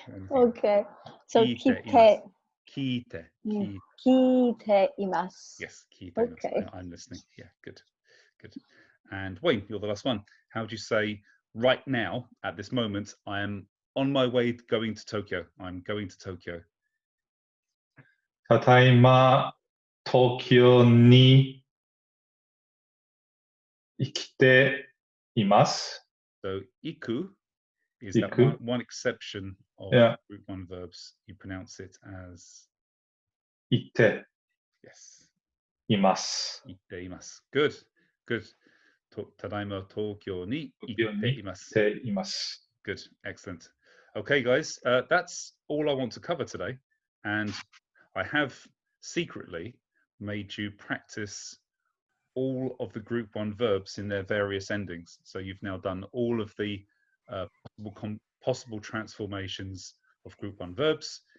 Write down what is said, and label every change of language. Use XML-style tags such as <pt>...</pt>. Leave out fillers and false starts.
<ja>Okay. So 聞いています。 Yes, 聞いています.</ja> <en>Okay. I'm listening. Yeah, good. And Wayne, you're the last one. How would you say right now, at this moment, I am on my way going to Tokyo. I'm going to Tokyo.</en> <ja>ただいま東京に生きています。</ja> <en>So, iku is</en> <ja>Iku.</ja> <en>that one exception of group one verbs. You pronounce it as</en> <ja>いて</ja> <en>yes.</en> <ja>います。いています.Good. ただいま東京に行っています.</ja> <en>Good. Excellent. Okay, guys, that's all I want to cover today. And I have secretly made you practice all of the group one verbs in their various endings. So you've now done all of the possible transformations of group one verbs.</en>